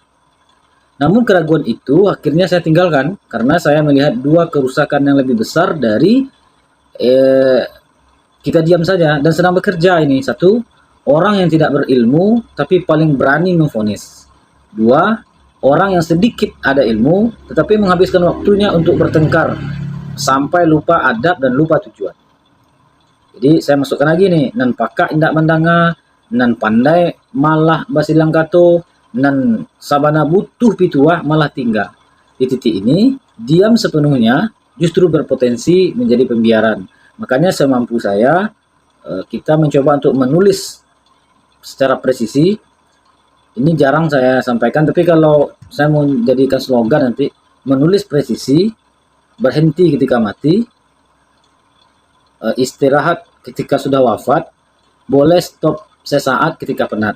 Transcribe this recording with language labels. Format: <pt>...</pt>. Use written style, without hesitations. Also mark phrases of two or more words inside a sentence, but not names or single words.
<id>Namun keraguan itu akhirnya saya tinggalkan karena saya melihat dua kerusakan yang lebih besar dari kita diam saja dan sedang bekerja ini. Satu, orang yang tidak berilmu tapi paling berani memvonis. Dua, orang yang sedikit ada ilmu tetapi menghabiskan waktunya untuk bertengkar sampai lupa adab dan lupa tujuan. Jadi saya masukkan lagi nih,</id> <min>nan pakak indak mandanga, nan pandai malah basilang kato, nan sabana butuh pituah malah tinggal.</min> <id>Di titik ini, diam sepenuhnya justru berpotensi menjadi pembiaran. Makanya semampu saya, kita mencoba untuk menulis secara presisi. Ini jarang saya sampaikan, tapi kalau saya mau jadikan slogan nanti, menulis presisi, berhenti ketika mati, istirahat ketika sudah wafat, boleh stop sesaat ketika penat.</id>